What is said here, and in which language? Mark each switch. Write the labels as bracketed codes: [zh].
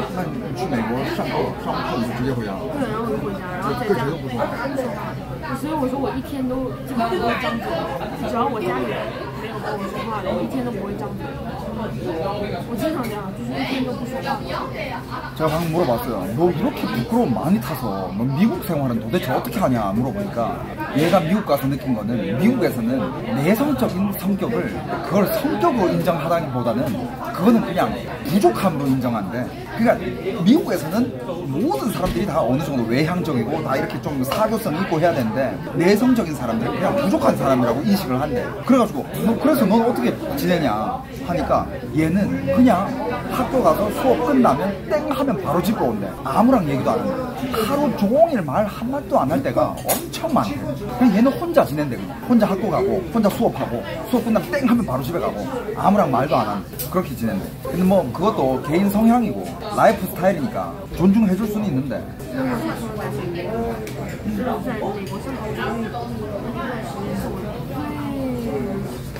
[zh] 那你去美国上课你就直接回家了？对，然后我就回家，然后在家不说话。所以我说我一天都基本上不会张嘴，只要我家里人没有跟我说话，我一天都不会张嘴。我经常这样，就是一天都不说话。 [ko] 제가 방금 물어봤어요. 너 이렇게 부끄러움 많이 타서 너 미국 생활은 도대체 어떻게 하냐 물어보니까 얘가 미국 가서 느낀 거는 미국에서는 내성적인 성격을 그걸 성격으로 인정하다기보다는 그거는 그냥 부족함으로 인정한대. 그러니까 미국에서는 모든 사람들이 다 어느 정도 외향적이고 다 이렇게 좀 사교성이 있고 해야 되는데 내성적인 사람들은 그냥 부족한 사람이라고 인식을 한대. 그래가지고 그래서 넌 어떻게 지내냐 하니까 얘는 그냥 학교 가서 수업 끝나면 땡 하면 바로 집에 온대. 아무랑 얘기도 안 한대. 하루 종일 말 한마디도 안 할 때가 엄청 많대. 그냥 얘는 혼자 지낸대. 그냥 혼자 학교 가고 혼자 수업하고 수업 끝나면 땡 하면 바로 집에 가고 아무랑 말도 안 한대. 그렇게 지낸대. 근데 뭐 그것도 개인 성향이고 라이프 스타일이니까 존중해줄 수는 있는데. [zh] 在美国上学的那段时间是我最